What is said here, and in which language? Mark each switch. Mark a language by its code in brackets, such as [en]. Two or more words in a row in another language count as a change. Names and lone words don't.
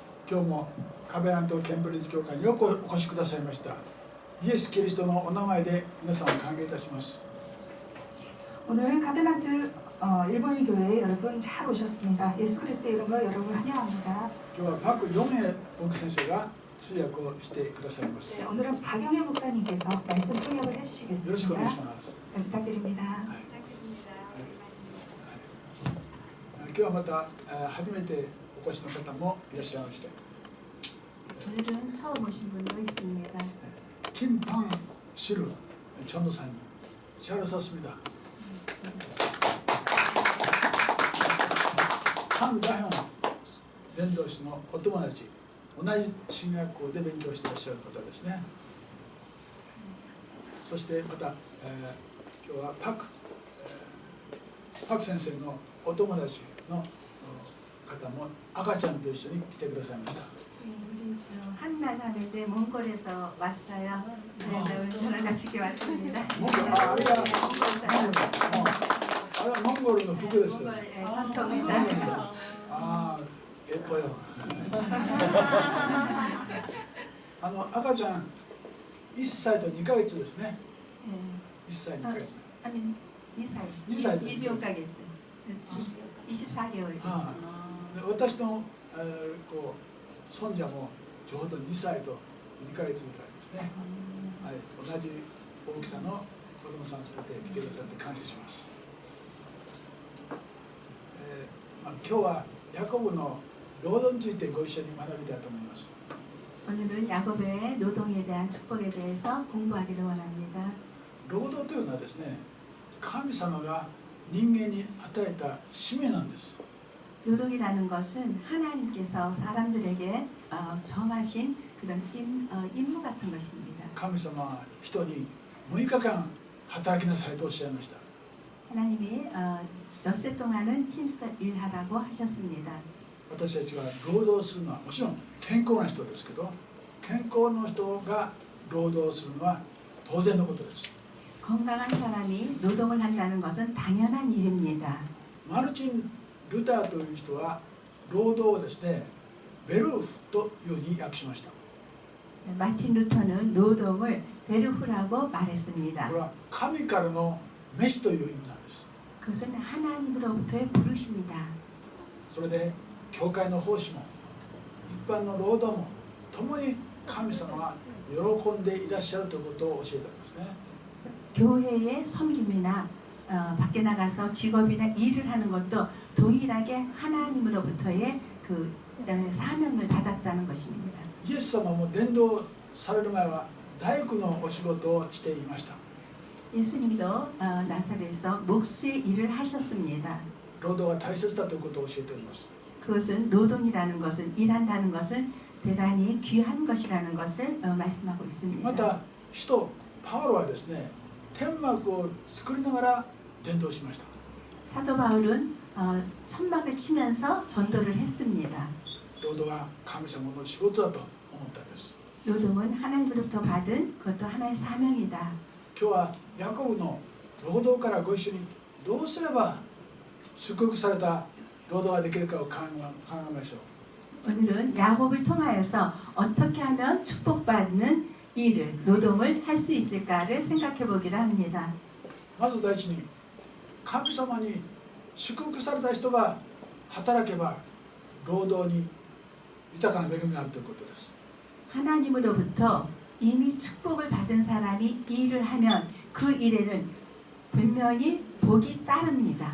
[ja] 今日もカベナントケンブリッジ教会によくお越しくださいました。イエス・キリストのお名前で皆さんを歓迎いたします。 [ko] 오늘 가베나트 일본 교회에 여러분 잘 오셨습니다. 예수 그리스도의 이름으로 여러분 환영합니다. [ja] 今日はパク・ヨンエ牧先生が通訳をしてくださいま [ko] 네, [ja] す。 [ko] 오늘은 박영애 목사님께서 말씀 통역을 [ja] よろしくお [ko] 해주시겠습니다. [ja] 願いします。 [ko] 잘 부탁드립니다. [ja] 今日はまた初めてお越しの方もいらっしゃいまして、 [ko] 오늘은 처음 오신 분도 있습니다. 김팡 시루 전도사님 잘 오셨습니다. [ja] 한가형 伝道師のお友達、同じ進学校で勉強していらっしゃる方ですね。そしてまた、今日はパク先生のお友達の方も赤ちゃんと一緒に来てくださいました。 [ko] 우리 한나 자매인데 몽골에서 왔어요. 네, 오늘 저랑 같이 이렇게 왔습니다. 몽골의 북부です. 몽골 전통 의사. 아, 예뻐요. [ja] 赤ちゃん1歳と2ヶ月ですね。 1歳2ヶ月. [ko] 아니 2살. 2살. 24개월. 24개월. [ja] 私の孫者もちょうど2歳と2ヶ月ぐらいですね。はい、同じ大きさの子供さん連れて来てくださって感謝します。今日はヤコブの労働についてご一緒に学びたいと思います。 [ko] 오늘은 야곱의 노동에 대한 축복에 대해서 공부하기를 원합니다. [ja] 労働というのはですね、神様が人間に与えた使命なんです。 [ko] 노동이라는 것은 하나님께서 사람들에게 정하신 그런 임무 같은 것입니다. [ja] 神様は人に6日間働きなさいとおっしゃいました。 [ko] 하나님이 엿새 동안은 힘써 일하라고 하셨습니다. [ja] 私たちは労働するのはもちろん健康な人ですけど、健康の人が労働するのは当然のことです。 [ko] 건강한 사람이 노동을 한다는 것은 당연한 일입니다. [ja] マルチン・ルターという人は労働をですね、ベルーフというふうに訳しました。 [ko] 마틴 루터는 노동을 베르후라고 말했습니다. [ja] これは神からの召しという意味なんです。 [ko] 그것은 하나님으로부터의 부르심이다. [ja] それで教会の奉仕も一般の労働も共に神様が喜んでいらっしゃるということを教えたんですね。 [ko] 교회의 섬김이나 밖에 나가서 직업이나 일을 하는 것도 동일하게 하나님으로부터의 그 사명을 받았다는 것입니다. [ja] イエス様も伝道される前は大工のお仕事をしていました。 [ko] 예수님도 나사렛에서 목수의 일을 하셨습니다. [ja] 労働が大切だということを教えております。 [ko] 그것은 노동이라는 것은 일한다는 것은 대단히 귀한 것이라는 것을 말씀하고 있습니다. [ja] また使徒パウロはですね、天幕を作りながら伝道しました。 [ko] 사도 바울은 천막을 치면서 전도를 했습니다. [ja] 労働は神様の仕事だと思ったんです。 [ko] 노동은 하나님으로부터 받은 그것도 하나의 사명이다. [ja] 今日はヤコブの労働からご一緒にどうすれば祝福された労働ができるかを考えましょう。 [ko] 오늘은 야곱을 통하여서 어떻게 하면 축복받는 일을 노동을 할 수 있을까를 생각해 보기를 합니다. [ja] まず第一に神様に祝福された人が働けば労働に豊かな恵みがあるということです。 [ko] 하나님으로부터 이미 축복을 받은 사람이 일을 하면 그 일에는 분명히 복이 따릅니다.